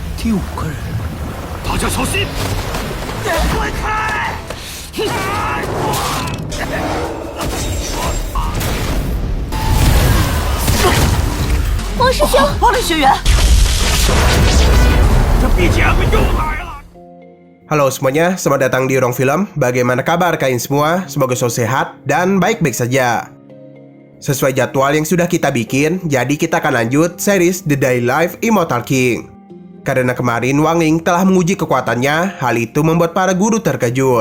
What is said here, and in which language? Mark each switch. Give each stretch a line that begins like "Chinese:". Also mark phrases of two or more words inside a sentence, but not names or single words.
Chinese: 第5个人，大家小心！滚开！王师兄，王林学员，这BGM又来了。
Indonesian: Halo semuanya, selamat datang di Ruang Film. Bagaimana kabar kalian semua? Semoga selalu sehat dan baik-baik saja. Sesuai jadwal yang sudah kita bikin, jadi kita akan lanjut series The Daily Life Immortal King. Karena kemarin Wang Ling telah menguji kekuatannya, hal itu membuat para guru terkejut.